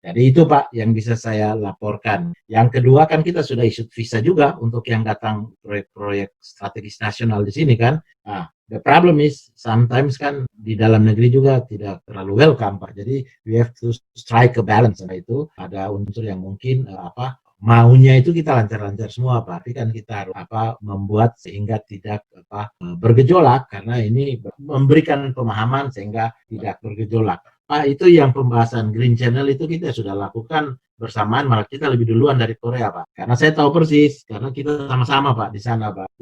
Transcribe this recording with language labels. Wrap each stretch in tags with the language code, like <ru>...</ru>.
<id>Jadi itu Pak yang bisa saya laporkan. Yang kedua kan kita sudah isu visa juga untuk yang datang proyek-proyek strategis nasional di sini kan. Nah,</id> <en>the problem is sometimes</en> <id>kan di dalam negeri juga tidak terlalu welcome Pak.</id> <en>Jadi we have to strike a balance.</en> <id>Nah, itu ada unsur yang mungkin maunya itu kita lancar-lancar semua Pak, tapi kan kita harus membuat sehingga tidak bergejolak, karena ini memberikan pemahaman sehingga tidak bergejolak. Pak, itu yang pembahasan Green Channel itu kita sudah lakukan bersamaan, malah kita lebih duluan dari Korea Pak, karena saya tahu persis, karena kita sama-sama Pak di sana Pak.</id>